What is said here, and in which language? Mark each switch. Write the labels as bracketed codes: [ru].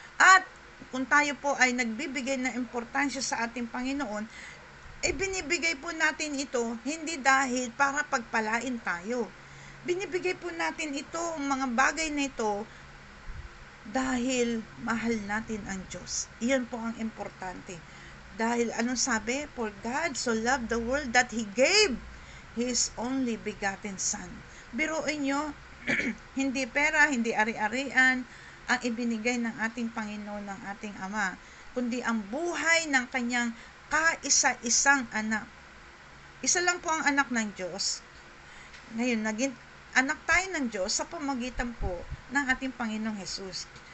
[tl] At kung tayo po ay nagbibigay ng importansya sa ating Panginoon, binibigay po natin ito hindi dahil para pagpalain tayo. Binibigay po natin ito, mga bagay na ito, dahil mahal natin ang Diyos. Iyan po ang importante. Dahil anong sabi? [en] For God so loved the world that He gave His only begotten Son. [tl] Biruin nyo, hindi pera, hindi ari-arian ang ibinigay ng ating Panginoon, ng ating Ama, kundi ang buhay ng kanyang kaisa-isang anak. Isa lang po ang anak ng Diyos. Ngayon, naging anak tayo ng Diyos sa pamagitan po ng ating Panginoong Hesus.